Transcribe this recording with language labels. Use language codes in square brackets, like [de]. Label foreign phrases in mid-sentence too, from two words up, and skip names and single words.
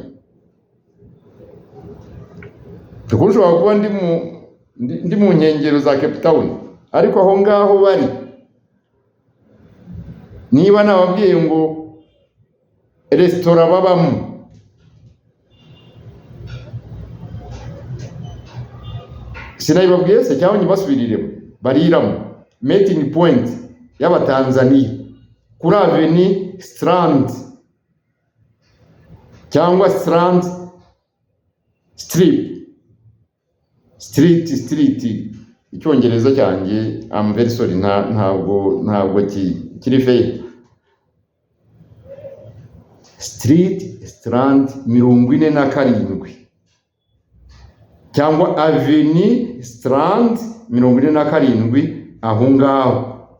[rw] Tukushobora kuba ndi mu nkengero za Cape Town, ariko aho ngaho bari, niba nababwiye ngo restaurant babamo, sinabibabwiye se cyangwa nyibasubiriremo, bariramo [en] meeting point [rw] y'Abatanzania kuri Avenue Strand cyangwa Strand Street. Icyongereza cyanjye [en] I'm very sorry, [rw] ntabwo kiri fair. Strand 47 cyangwa Avenue Strand 47, aho ngaho.